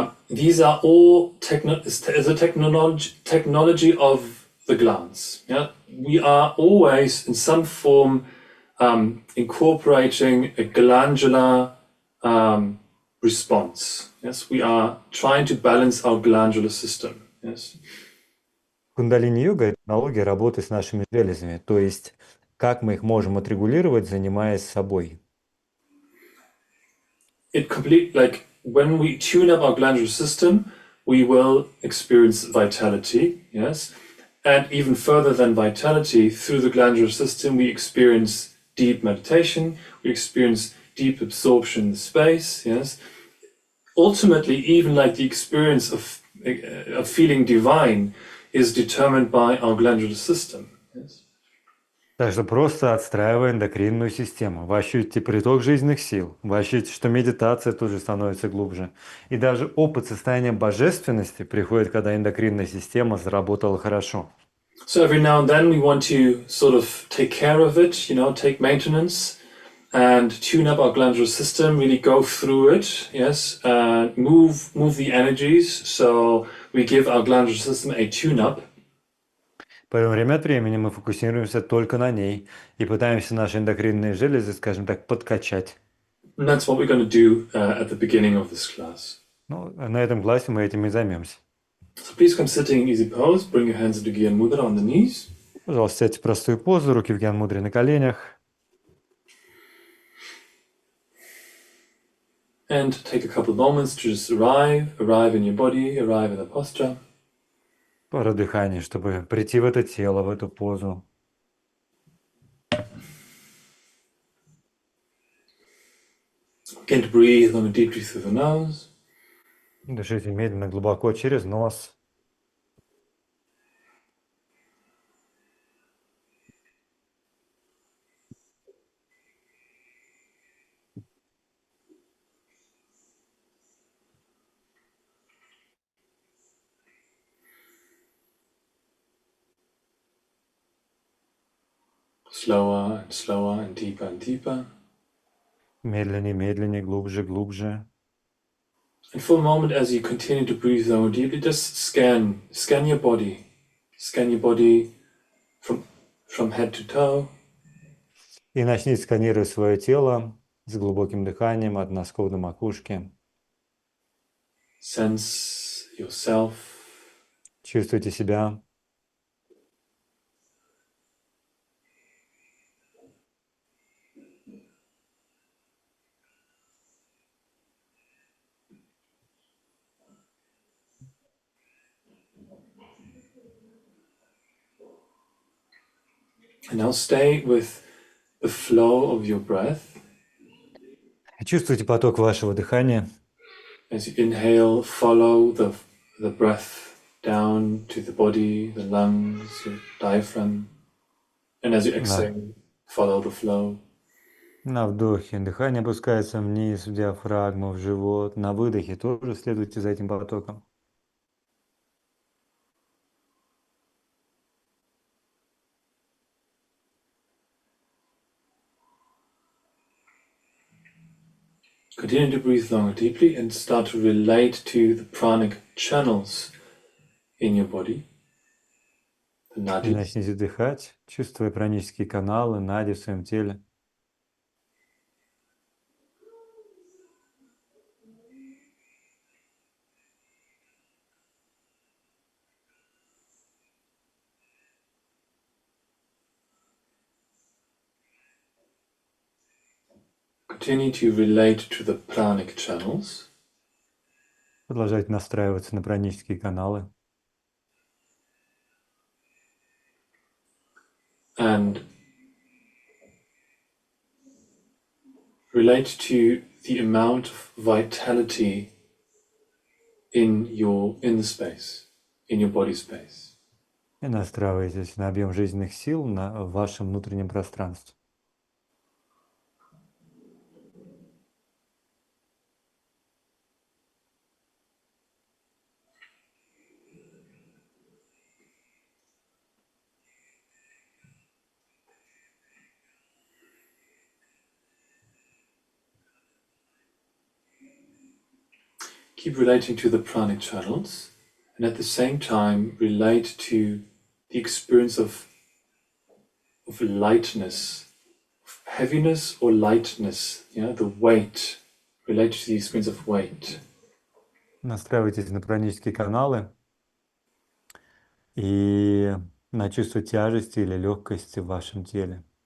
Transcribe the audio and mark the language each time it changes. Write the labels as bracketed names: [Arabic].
[English] These are all technology of the glance. Yeah, we are always in some form incorporating a glandular response. Yes, we are trying to balance our glandular system. Yes. [Russian] Кундалини-йога – это технология работы с нашими железами, то есть как мы их можем отрегулировать, занимаясь собой. [English] Like when we tune up our glandular system, we will experience vitality, yes, and even further than vitality, through the glandular system, we experience deep meditation, we experience deep absorption in the space, yes. Ultimately, even like the experience of feeling divine is determined by our glandular system. Yes. [Russian] Так что просто отстраивая эндокринную систему, вы ощутите приток жизненных сил, вы ощутите, что медитация тоже становится глубже. И даже опыт состояния божественности приходит, когда эндокринная система заработала хорошо. [English] So every now and then we want to sort of take care of it, take maintenance and tune up our glandular system, really go through it, yes, move the energies, so we give our glandular system a tune-up. [Russian] Поэтому время от времени мы фокусируемся только на ней и пытаемся наши эндокринные железы, скажем так, подкачать. [English] And that's what we're going to do at the beginning of this class. [Russian] Ну, на этом классе мы этим и займемся. [English] So please come sitting in easy pose, bring your hands into Gyan Mudra on the knees. [Russian] Пожалуйста, сядьте в простую позу, руки в гьян-мудре на коленях. [English] And take a couple of moments to just arrive in your body, arrive in the posture. [Russian] Пару дыханий, чтобы прийти в это тело, в эту позу. [English] Begin to breathe deeply through the nose. [Russian] Дышите медленно, глубоко через нос. [English] Slower and deeper and deeper. [Russian] Медленнее, медленнее, глубже, глубже. [English] And for a moment, as you continue to breathe more deeply, just scan your body. Scan your body from head to toe. [Russian] И начните сканировать свое тело с глубоким дыханием от носков до макушки. [English] Sense yourself. [Russian] Чувствуйте себя. [English] And now stay with the flow of your breath. [Russian] Чувствуйте поток вашего дыхания. [English] As you inhale, follow the breath down to the body, the lungs, your diaphragm. And as you exhale, follow the flow. [Russian] На вдохе дыхание опускается вниз, в диафрагму, в живот. На выдохе тоже следуйте за этим потоком. [English] Continue to breathe longer deeply and start to relate to the pranic channels in your body. The nadis. [Russian] начните дыхать, чувствуя пранические каналы, нади в своем теле. [English] Continue to relate to the pranic channels. [Russian] Продолжайте настраиваться на пранические каналы. [English] And relate to the amount of vitality in the space, in your body space. [Russian] И настраивайтесь на объем жизненных сил в вашем внутреннем пространстве. [English] Keep relating to the pranic channels, and at the same time relate to the experience of lightness, of heaviness or lightness, the weight. Relate to the experience of weight. [Russian] Настраивайтесь на пранические каналы и на чувство тяжести или легкости в вашем теле.